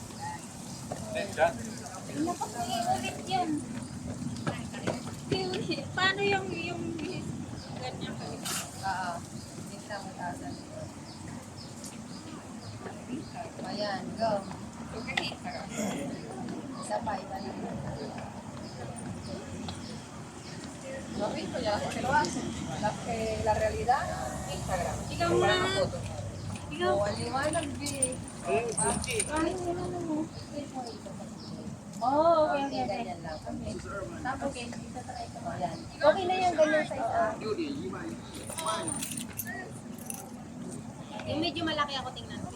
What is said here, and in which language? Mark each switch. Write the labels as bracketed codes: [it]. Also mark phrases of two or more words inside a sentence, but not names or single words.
[tl] Ulit yan. Paano yung ganyan kalit? Oo. Hindi lang mataasan. Ayan, go. Isa pa, iba na. [es] Okay, pues ya se lo hacen. La realidad, Instagram. [tl] Ikaw muna. Ikaw. O, ang liwanag, be. Kahit sino na mo. [en] Oh, okay, Okay, okay, okay. [tl] ganyan lang. Tapos, itatry ko. Ayan. Okay na yung ganyan size. Yung medyo malaki ako tingnan ko.